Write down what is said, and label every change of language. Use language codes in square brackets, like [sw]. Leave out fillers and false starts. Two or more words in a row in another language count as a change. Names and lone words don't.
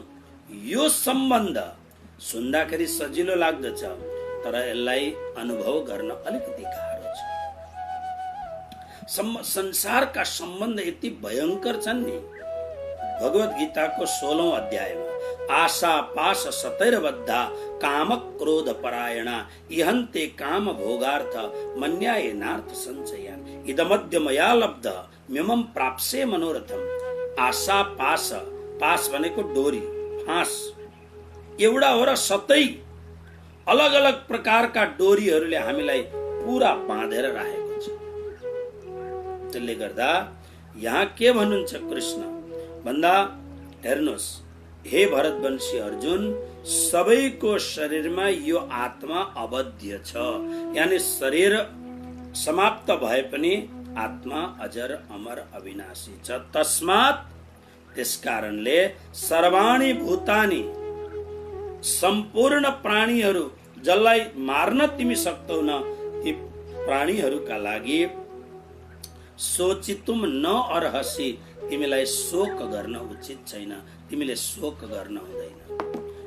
[ne] यो सम्बन्ध सुन्दाखेरि सजिलो लाग्दछ, तर यसलाई अनुभव गर्न अलिकति गाह्रो छ। संसारका सम्बन्ध यति भयंकर छन् नि। भगवत गीताको 16औं अध्यायमा [sa] आशा पाश सतैर्बद्धा काम क्रोध परायणा इहन्ते काम भोगार्थ मन्यायनार्थ संचयान इदमद्य मया लब्ध मिमम प्राप्से मनोरथम। [ne] आशा पाश, पाश भनेको डोरी, फाँस एउटा हो र सतै अलग अलग प्रकारका डोरीहरूले हामीलाई पूरा बाँधेर राखेको छ। त्यसले गर्दा यहाँ के भन्नुहुन्छ कृष्ण भन्दा, हेर्नुहोस् हे भरतवंशी अर्जुन, सबैको शरीरमा यो आत्मा अवध्य छ। यानी शरीर समाप्त भए पनि आत्मा अजर अमर अविनाशी छ। [sa] तस्मात् त्यसकारणले सर्वाणि भूतानि, [ne] सम्पूर्ण प्राणीहरू जसलाई मार्न तिमी सक्दैनौ, ती प्राणीहरूका लागि [sa] सोचितुम न अर्हसि, [ne] तिमीलाई शोक गर्न उचित छैन, तिमीले शोक गर्न हुँदैन।